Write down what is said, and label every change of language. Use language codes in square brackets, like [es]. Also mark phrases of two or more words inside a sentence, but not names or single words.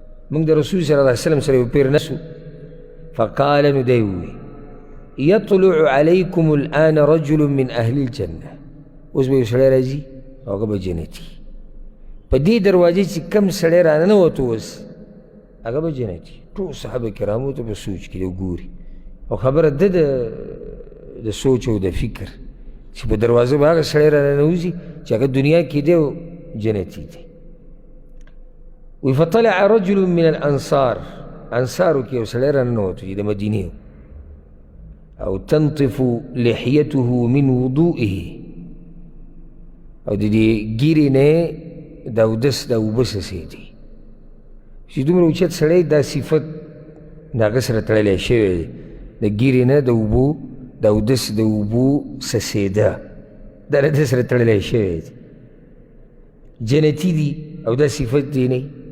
[ps] موږ د رسول صلی الله علیه وسلم سره یو پیر نسو فقال نو دی ووی [ar] یطلع علیکم الآن رجل من اهل الجنه [ps] اوس به یو سړی راځي او هغه به جنتي په دې دروازې چې کم سړی راننوت اوس هغه به جنتي ټول صحابه کرامو ته به سوچ کړي او ګوري او خبره ده د سوچ او د فکر چې په دروازه به هغه سړی راننوځي چې هغه دنیا کې دی او جنتي دی وی [ar] فطلع رجل من الانصار [ps] انصارو کې یو سړی راننوت چې د مدینې او [ar] تنطف لحيته من وضوئه [ps] او د دې ګیرې نه د اودس د اوبه څڅېدې چې دومره اوچت سړی دا صفت د هغه سره تړلی شوی دی د ګیرې نه د اوبو د اودس د اوبو څڅېده دا له ده سره تړلی شوی دی جنتي دي او دا صفت دی نه